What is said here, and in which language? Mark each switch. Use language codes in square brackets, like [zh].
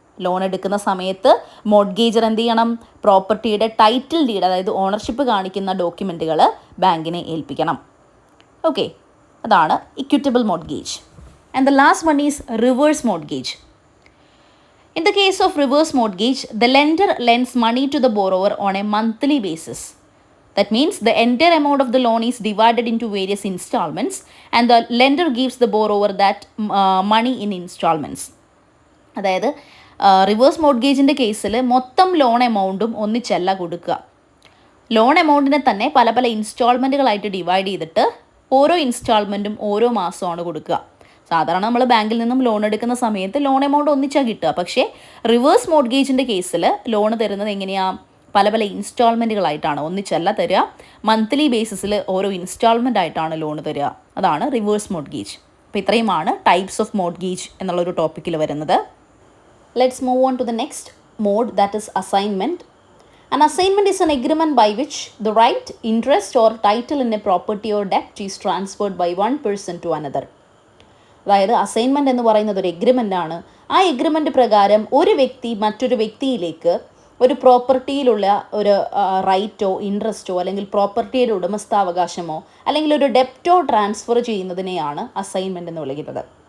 [ml] Loan എടുക്കുന്ന സമയത്ത് മോർഗേജർ എന്ത് ചെയ്യണം? പ്രോപ്പർട്ടിയുടെ ടൈറ്റിൽ ഡീഡ്, അതായത് ഓണർഷിപ്പ് കാണിക്കുന്ന ഡോക്യുമെൻറ്റുകൾ ബാങ്കിനെ ഏൽപ്പിക്കണം. ഓക്കെ, അതാണ് equitable mortgage. [en] And the last one is reverse mortgage. In the case of reverse mortgage, the lender lends money to the borrower on a monthly basis. That means the entire amount of the loan is divided into various installments and the lender gives the borrower that money in installments. [ml] അതായത് reverse മോർഗേജിൻ്റെ കേസിൽ മൊത്തം loan എമൗണ്ടും ഒന്നിച്ചല്ല കൊടുക്കുക. Loan എമൗണ്ടിനെ തന്നെ പല പല ഇൻസ്റ്റാൾമെൻറ്റുകളായിട്ട് divide ചെയ്തിട്ട് ഓരോ ഇൻസ്റ്റാൾമെൻറ്റും ഓരോ മാസമാണ് കൊടുക്കുക. സാധാരണ നമ്മൾ ബാങ്കിൽ നിന്നും ലോൺ എടുക്കുന്ന സമയത്ത് ലോൺ എമൗണ്ട് ഒന്നിച്ചാണ് കിട്ടുക. പക്ഷേ റിവേഴ്സ് മോർഗേജിൻ്റെ കേസിൽ ലോൺ തരുന്നത് എങ്ങനെയാണ്? പല പല ഇൻസ്റ്റാൾമെൻറ്റുകളായിട്ടാണ്, ഒന്നിച്ചല്ല തരിക. മന്ത്ലി ബേസിസിൽ ഓരോ ഇൻസ്റ്റാൾമെൻ്റ് ആയിട്ടാണ് ലോൺ തരിക. അതാണ് റിവേഴ്സ് മോർഗേജ്. അപ്പോൾ ഇത്രയുമാണ് ടൈപ്സ് ഓഫ് മോർഗേജ് എന്നുള്ളൊരു ടോപ്പിക്കിൽ വരുന്നത്. [en] Let's move on to the next mode, that is assignment. An assignment is an agreement by which the right, interest or title in a property or debt is transferred by one person to another. [ml] അതായത് assignment എന്ന് പറയുന്നത് ഒരു എഗ്രിമെൻ്റാണ്. ആ agreement പ്രകാരം ഒരു വ്യക്തി മറ്റൊരു വ്യക്തിയിലേക്ക് ഒരു പ്രോപ്പർട്ടിയിലുള്ള ഒരു റൈറ്റോ ഇൻട്രസ്റ്റോ അല്ലെങ്കിൽ പ്രോപ്പർട്ടിയുടെ ഉടമസ്ഥാവകാശമോ അല്ലെങ്കിൽ ഒരു ഡെപ്റ്റോ ട്രാൻസ്ഫർ ചെയ്യുന്നതിനെയാണ് അസൈൻമെൻറ്റ് എന്ന് വിളിക്കുന്നത്.